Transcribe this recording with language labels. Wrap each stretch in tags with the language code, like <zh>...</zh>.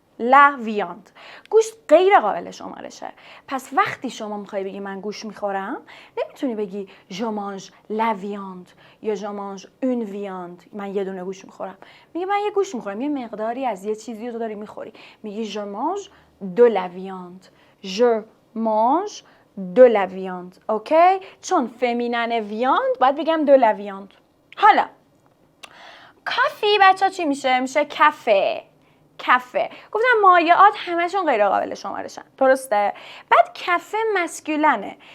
<fa>لویاند گوشت غیر قابل شمارشه. پس وقتی شما میخوای بگی من گوشت میخورم نمیتونی بگی</fa> <fr>je mange la viande</fr> <fa>یا</fa> <fr>je mange une viande.</fr> <fa>من یه دونه گوشت میخورم. میگه من یه گوشت میخورم، یه مقداری از یه چیزی رو داری میخوری. میگی</fa> <fr>je mange de la viande. je mange de la viande.</fr> <fa>اوکی؟ چون فمینن ویاند باید بگم</fa> <fr>de la viande.</fr> <fa>حالا کافی بچه چی میشه؟ میشه کافه. کافه. گفتم مایعات همشون غیر قابل شمارشن. درسته؟ بعد کافه مسکولنه.</fa>